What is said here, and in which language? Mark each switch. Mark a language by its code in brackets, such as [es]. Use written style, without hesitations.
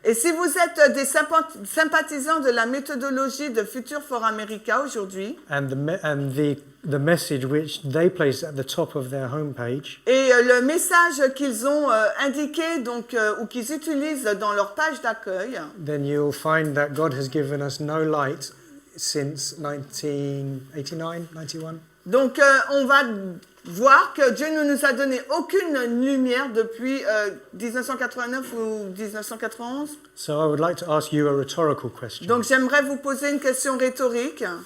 [fr] et si vous êtes des sympathisants de la méthodologie de Future for America aujourd'hui, [en] and the message which they place at the top of their homepage, [fr] et le message qu'ils ont indiqué donc, ou qu'ils utilisent dans leur page d'accueil, [en] then you'll find that God has given us no light since 1989, 91. [fr] donc on va voir que Dieu ne nous a donné aucune lumière depuis 1989 ou 1991. [en] So I would like to ask you a rhetorical question. [fr] Donc j'aimerais vous poser une question rhétorique.